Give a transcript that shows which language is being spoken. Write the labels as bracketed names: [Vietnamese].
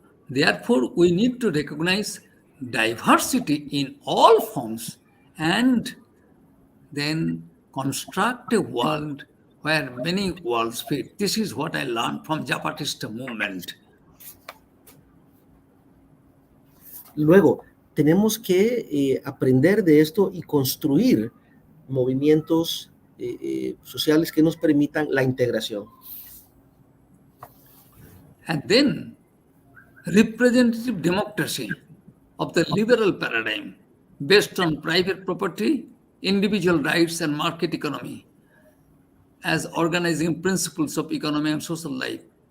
[English] Therefore, we need to recognize diversity in all forms and then construct a world where many worlds fit. This is what I learned from Zapatista movement. [Spanish] Luego, tenemos que aprender de esto y construir movimientos sociales que nos permitan la integración. [English] And then, representative democracy of the liberal paradigm based on private property, individual rights, and market economy as organizing principles of economy and social life.